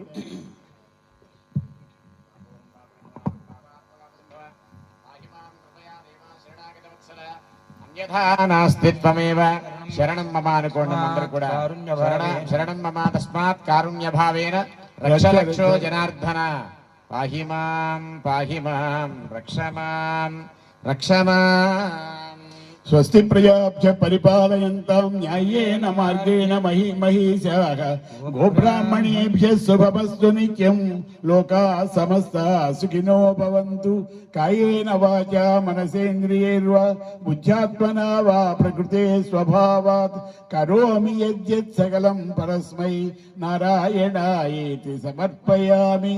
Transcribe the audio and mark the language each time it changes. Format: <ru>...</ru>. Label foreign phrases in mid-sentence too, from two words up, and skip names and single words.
<sa>అన్యథా నాస్తిత్వమేవ శరణం మమ</sa> <te>అనుకోండి అందరూ కూడా.</te> <sa>శరణం మమ తస్మాత్ కారుణ్య భావేన రక్ష రక్షో జనార్దన పాహి మాం రక్ష మాం. స్వస్తి ప్రజాభ్య పరిపాలయంతాం న్యాయేన మార్గేణ మహీశాః గోబ్రాహ్మణేభ్య శుభమస్తు నిత్యం లోకా సమస్తా సుఖినో భవంతు. కాయేన వాచా మనసేంద్రియైర్వా బుద్ధ్యాత్మనా వా ప్రకృతే స్వభావాత్ కరోమి యద్యత్ సకలం పరస్మై నారాయణాయేతి సమర్పయామి.</sa>